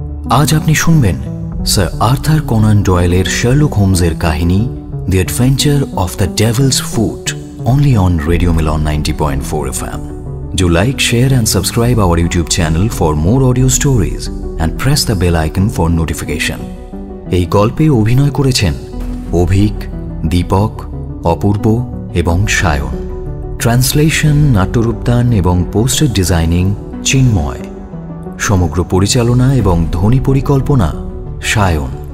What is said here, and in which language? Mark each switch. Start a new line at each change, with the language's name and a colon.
Bangla: আজ আপনি শুনবেন স্যার আর্থার কোনান ডয়েলের শার্লক হোমসের কাহিনী the adventure of the Devil's foot,
English: only on Radio Milan 90.4 FM. Do like, share and subscribe our YouTube channel for more audio stories and press the bell icon for notification.
Bangla: এই গল্পে অভিনয় করেছেন অভিক, দীপক, অপূর্ব এবং Sayan. Translation, নাট্যরূপদান এবং poster designing চিন্ময়। সমগ্র পরিচালনা এবং ধ্বনি পরিকল্পনা সায়ন।